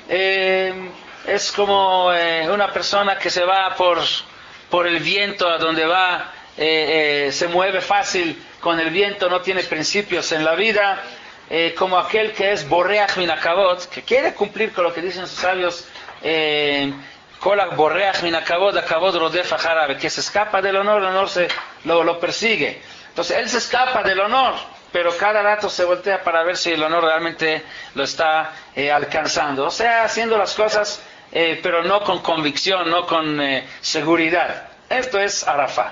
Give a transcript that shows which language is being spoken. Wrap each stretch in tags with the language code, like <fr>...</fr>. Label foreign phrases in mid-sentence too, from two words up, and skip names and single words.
<es>es como una persona que se va por el viento a donde va, se mueve fácil con el viento, no tiene principios en la vida, como aquel que es</es> <he>בורח מן הכבוד,</he> <es>que quiere cumplir con lo que dicen sus sabios,</es> <he>כל הבורח מן הכבוד הכבוד רודף אחריו,</he> <es>que se escapa del honor, el honor lo persigue. Entonces él se escapa del honor, pero cada rato se voltea para ver si el honor realmente lo está alcanzando. O sea, haciendo las cosas, pero no con convicción, no con seguridad. Esto es Arafá.</es>